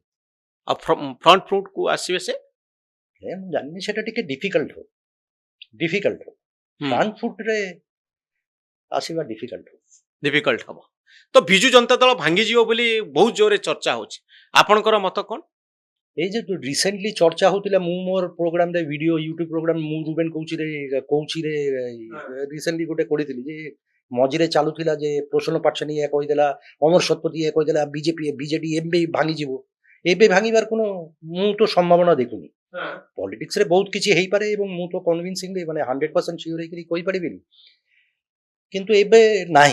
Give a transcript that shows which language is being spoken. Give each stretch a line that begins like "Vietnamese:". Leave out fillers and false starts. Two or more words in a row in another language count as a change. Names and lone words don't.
Odia: ଆଉ
English: front foot
Odia: ଆସିବେ ସେ? ମୁଁ ଜାଣିନି, ସେଟା ଟିକେ ଡିଫିକଲ୍ଟ ହବ।
English: front foot
Odia: ଆସିବା ଡିଫିକଲ୍ଟ ହବ। ତ ବିଜୁ ଜନତା ଦଳ ଭାଙ୍ଗିଯିବ ବୋଲି ବହୁତ ଜୋରରେ ଚର୍ଚ୍ଚା ହଉଛି, ଆପଣଙ୍କର ମତ କ'ଣ? ଏଇ ଯେ ରିସେଣ୍ଟଲି ଚର୍ଚ୍ଚା হଉଥିଲା, ମୁଁ ମୋର ପ୍ରୋଗ୍ରାମରେ
English: video YouTube program
Odia: ମୁଁ ରୁବେନ କହୁଛିରେ ରିସେଣ୍ଟଲି ଗୋଟେ କରିଥିଲି ଯେ ମଝିରେ ଚାଲୁଥିଲା ଯେ ପ୍ରସନ୍ନ ପାଟସାଣୀ ଏହା କହିଦେଲା, ଅମର ଶତପଥୀ ଏହା କହିଦେଲା, ବିଜେଡି ଏବେ ଭାଙ୍ଗିଯିବ। ଏବେ ଭାଙ୍ଗିବାର কোনো ମୁଁ ତ ସମ୍ଭାବନା ଦେଖୁନି। ପଲିଟିକ୍ସରେ ବହୁତ କିଛି ହେଇପାରେ ଏବଂ ମୁଁ ତ କନଭିନ୍ସିଂଲି ମାନେ 100% ସିଓର ହେଇକିରି କହିପାରିବିନି, କିନ୍ତୁ ଏବେ ନାହିଁ।